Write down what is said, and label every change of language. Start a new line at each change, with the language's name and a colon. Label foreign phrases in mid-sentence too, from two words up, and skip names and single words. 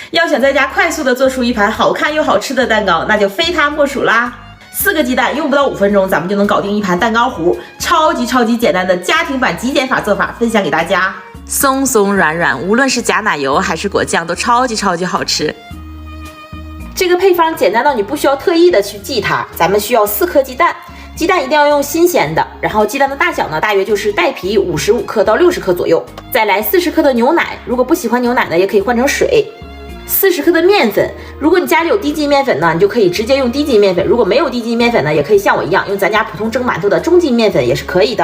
Chinese: 要想在家快速的做出一盘好看又好吃的蛋糕，那就非它莫属啦。4个鸡蛋用不到5分鐘，咱們就能搞定一盤蛋糕糊，超級簡單的家庭版極簡法做法分享給大家，鬆鬆軟軟，無論是夾奶油還是果醬都超級好吃。這個配方簡單到你不需要特意的去記它，咱們需要4顆雞蛋，雞蛋一定要用新鮮的，然後雞蛋的大小呢，大約就是帶皮55克到60克左右，再來40克的牛奶，如果不喜歡牛奶呢，也可以換成水。40克的麵粉，如果你家裡有低筋麵粉呢，你就可以直接用低筋麵粉；如果沒有低筋麵粉呢，也可以像我一樣用咱家普通蒸饅頭的中筋麵粉也是可以的。